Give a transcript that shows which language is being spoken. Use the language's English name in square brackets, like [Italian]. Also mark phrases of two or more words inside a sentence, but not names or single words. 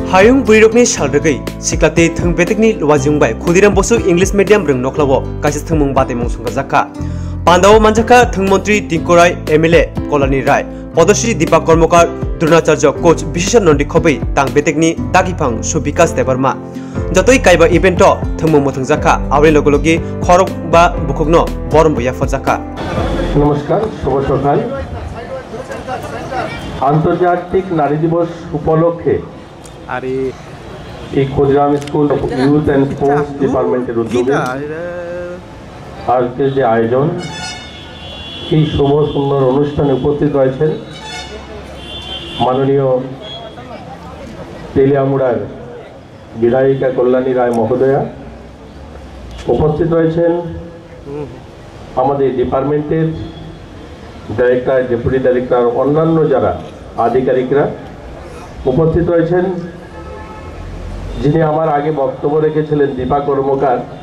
[Kok Borok] Hayung Bwrwirokni Rwgwi siklate thung betekni wajungbai Khudiram Bosu [English] English medium [Kok Borok] rung noklawo kaisi thungmung bate mung Swrangchati Pandawo manjaka thung mantri Tinkorai MLA Kolani Rai Podosri Deepak Kormokar Drunacharya coach Bisheshan Nondi Khobai tang betekni Dakipang Subikas Debarma Jatoi kaiba evento thungmung Swrangchati awre logologi Khorokba Bukhukno Borom Yapharjakkha [Bangla] নমস্কার শুভ সকাল আন্তর্জাতিক নারী দিবস উপলক্ষে এই ক্ষুদিরাম স্কুল [English] Youth and Sports Department's [Bangla] উদ্যোগে আজকের যে আয়োজন এই শুভ সুন্দর অনুষ্ঠানে উপস্থিত রয়েছেন মাননীয় তেলিয়ামুড়ার বিধায়িকা কল্যাণী রায় মহোদয়া উপস্থিত রয়েছেন আমাদের [English] department's director deputy director [Bangla] অন্যান্য যারা আধিকারিকরা উপস্থিত রয়েছেন যিনি আমার আগে বক্তব্য রেখেছিলেন দীপা কর্মকার